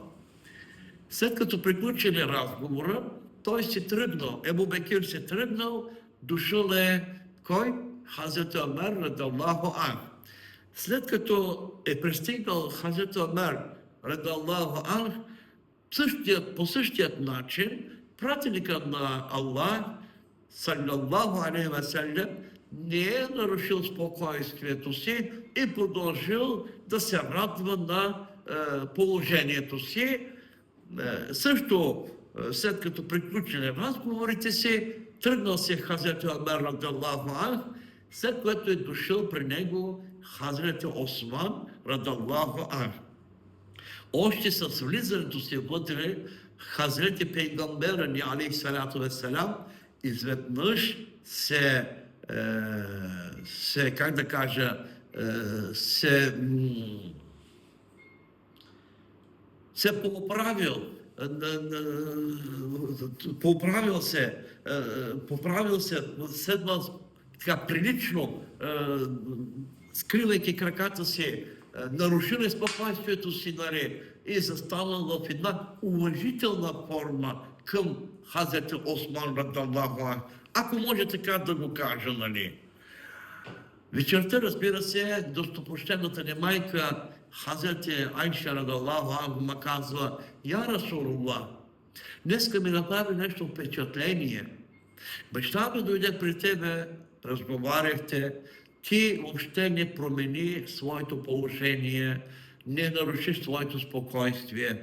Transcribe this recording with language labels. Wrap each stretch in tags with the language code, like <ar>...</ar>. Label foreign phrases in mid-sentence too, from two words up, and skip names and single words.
<bg>След като приключили разговора, той си тръгнал, Ебу Бекир си тръгнал, дошъл е кой? Хазрет Омер,</bg> <ar>رضي الله عنه.</ar> <bg>След като е пристигнал Хазрет Омер,</bg> <ar>رضي الله عنه,</ar> <bg>по същият начин, пратеникът на Аллах,</bg> <ar>صلى الله عليه وسلم,</ar> <bg>не е нарушил спокойствието си и продължил да се радва на положението си. Също, след като приключили разговорите си, тръгнал си Хазрет Омер,</bg> <ar>رضي الله عنه,</ar> <bg>след което е дошъл при него Хазрет Осман,</bg> <ar>رضي الله عنه.</ar> <bg>Още с влизането си вътре, Хазрет Пейгамбера ни,</bg> <ar>عليه الصلاة والسلام,</ar> <bg>изведнъж как да кажа, се поправил се, седнал така прилично, скривайки краката си, нарушили спокойствието си, нали, и застанал в една уважителна форма към Хазрет Осман,</bg> <ar>رضي الله عنه.</ar> <bg>Ако може така да го кажа, нали. Вечерта, разбира се, достопочтената ни майка Хазрет Айша,</bg> <ar>رضي الله عنها,</ar> <bg>казва:</bg> <ar>يا رسول الله,</ar> <bg>днеска ми направи нещо впечатление. Баща ми дойде при тебе, разговаряхте, ти въобще не промени своето положение, не наруши своето спокойствие.</bg>